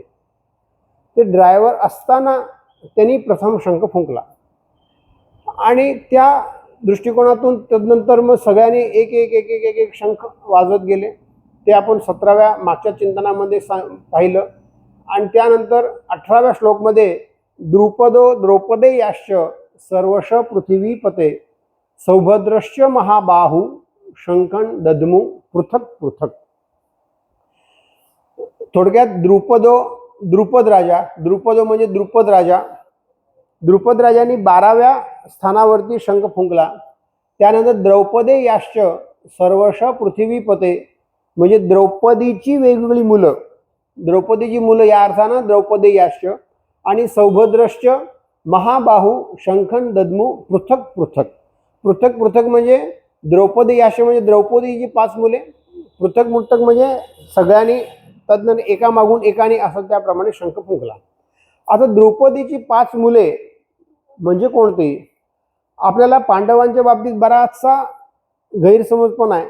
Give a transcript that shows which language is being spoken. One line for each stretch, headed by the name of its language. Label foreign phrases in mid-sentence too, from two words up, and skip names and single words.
Marathi: ते ड्रायव्हर असताना त्यांनी प्रथम शंख फुंकला आणि त्या दृष्टिकोनातून तदनंतर मग सगळ्यांनी एक एक एक एक एक शंख वाजवत गेले। ते आपण 17व्या मागच्या चिंतनामध्ये पाहिलं आणि त्यानंतर 18व्या श्लोकमध्ये
Sanskrit: द्रुपदो द्रौपदेयाश्च सर्वश पृथिवीपते सौभद्रश्च महाबाहू शंखं दद्मु पृथक पृथक।
Marathi: थोडक्यात द्रुपद राजा, द्रुपदो म्हणजे द्रुपद राजा, द्रुपद राजांनी 12व्या स्थानावरती शंख फुंकला। त्यानंतर
Sanskrit: द्रौपदेयाश्च सर्वश पृथिवीपते
Marathi: म्हणजे द्रौपदीची वेगवेगळी मुलं, द्रौपदीची मुलं या अर्थानं द्रौपदेयाश्च आणि
Sanskrit: सौभद्रश्च महाबाहू शंखं दद्मु पृथक पृथक। पृथक पृथक
Marathi: म्हणजे द्रौपदेयाश्च म्हणजे द्रौपदीची 5 मुले,
Sanskrit: पृथक पृथक
Marathi: म्हणजे सगळ्यांनी तदनंतर एकामागून एकाने असं त्याप्रमाणे शंख फुंकला। आता द्रौपदीची 5 मुले म्हणजे कोणती? आपल्याला पांडवांच्या बाबतीत बराचसा गैरसमज पण आहे।